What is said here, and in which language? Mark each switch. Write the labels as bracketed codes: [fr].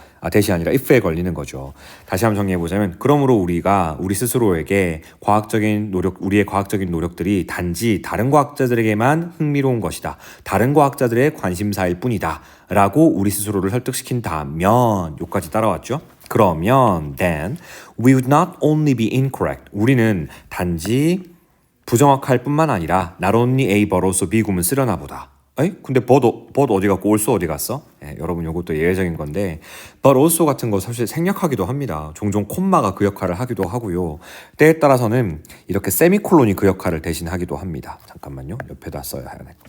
[ko] that이 아니라 if에 걸리는 거죠. 다시 한번 정리해보자면 그러므로 우리가 우리 스스로에게 우리의 과학적인 노력들이 단지 다른 과학자들에게만 흥미로운 것이다. 다른 과학자들의 관심사일 뿐이다. 라고 우리 스스로를 설득시킨다면 여기까지 따라왔죠? [en] 그러면 then we would not only be incorrect. [ko] 우리는 단지 부정확할 뿐만 아니라 [en] not only A but also B [ko] 구문 쓰려나 보다. 근데 but 어디 갔고 also 어디 갔어? 여러분 이것도 예외적인 건데 but also 같은 거 사실 생략하기도 합니다. 종종 콤마가 그 역할을 하기도 하고요. 때에 따라서는 이렇게 세미콜론이 그 역할을 대신하기도 합니다. 잠깐만요. 옆에다 써야 하네.